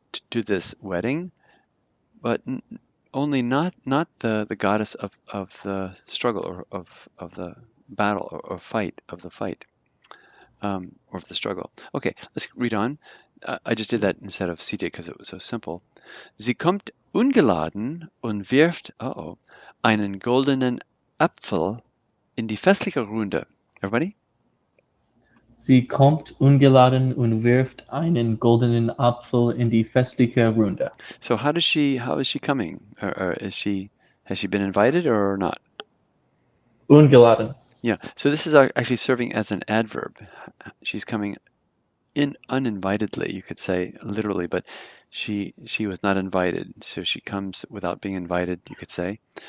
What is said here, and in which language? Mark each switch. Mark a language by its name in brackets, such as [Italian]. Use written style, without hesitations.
[English] To this wedding, but only not the goddess of the struggle or of the battle or fight of the fight or of the struggle. Okay, let's read on. I just did that instead of CJ because it was so simple. [German] Sie kommt ungeladen und wirft einen goldenen Apfel in die festliche Runde. [English] Everybody? [German] Sie kommt ungeladen und wirft einen goldenen Apfel in die festliche Runde. [English] So how is she coming? Or has she been invited or not? [German] Ungeladen. [English] Yeah. So this is actually serving as an adverb. She's coming in uninvitedly, you could say literally, but she was not invited, so she comes without being invited, you could say.